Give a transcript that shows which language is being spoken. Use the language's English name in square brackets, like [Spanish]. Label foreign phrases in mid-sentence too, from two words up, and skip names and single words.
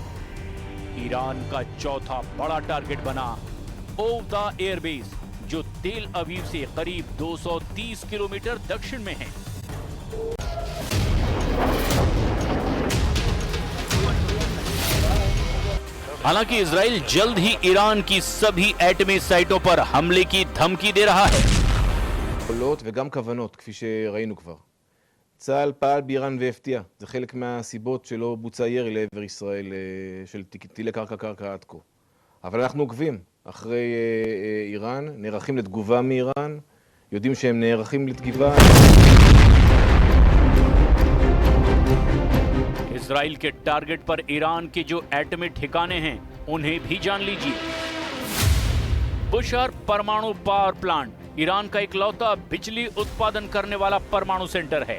[Hindi] ईरान का चौथा बड़ा टारगेट बना ओवदा एयरबेस जो तेल अवीव से करीब 230 किलोमीटर दक्षिण में है। हालांकि इजराइल जल्द ही ईरान की सभी एटमी साइटों पर हमले की धमकी दे रहा है। [Hebrew] יכולות וגם כוונות, כפי שראינו כבר. צה"ל פעל באיראן והפתיע. זה חלק מהסיבות שלא בוצע ירי לעבר ישראל של טילי קרקע עד כה. אבל אנחנו עוקבים אחרי איראן, נערכים לתגובה מאיראן, יודעים שהם נערכים לתגובה. [Hindi] इजराइल के टारगेट पर ईरान के जो एटमी ठिकाने हैं उन्हें भी जान लीजिए। बुशहर परमाणु [English] power plant [Hindi] ईरान का इकलौता बिजली उत्पादन करने वाला परमाणु सेंटर है।